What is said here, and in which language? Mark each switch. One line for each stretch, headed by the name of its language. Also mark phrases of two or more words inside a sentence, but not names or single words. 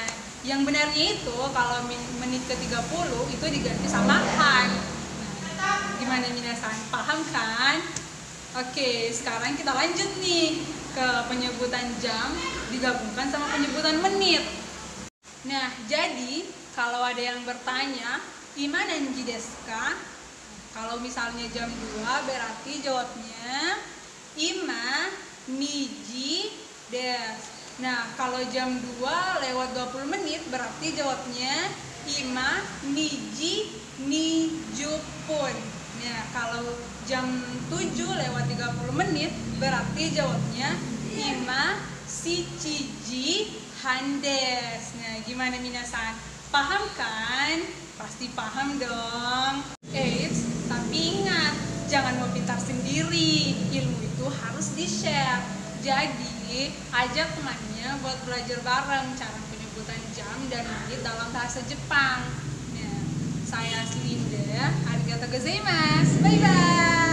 Indonesian: Yang benarnya itu kalau menit ke-30 itu diganti sama han. Nah, gimana minasan? Paham kan? Oke, sekarang kita lanjut nih ke penyebutan jam digabungkan sama penyebutan menit. Nah, jadi kalau ada yang bertanya,
Japanese: 今何時ですか?
Indonesian: Kalau misalnya jam 2 berarti jawabnya
Japanese: 今、二時、です.
Indonesian: Nah, kalau jam 2 lewat 20 menit berarti jawabnya
Japanese: 今、二時、二十分.
Indonesian: Nah, kalau jam 7 lewat 30 menit berarti jawabnya
Japanese: 今、七時、半です.
Indonesian: Nah, gimana minasan? Paham kan? Pasti paham dong. Eits, tapi ingat, jangan mau pintar sendiri. Ilmu itu harus di-share. Jadi, ajak temannya buat belajar bareng cara penyebutan jam dan menit dalam bahasa Jepang. Nah, saya Slinda,
Japanese: ありがとうございます.
Indonesian: Bye-bye.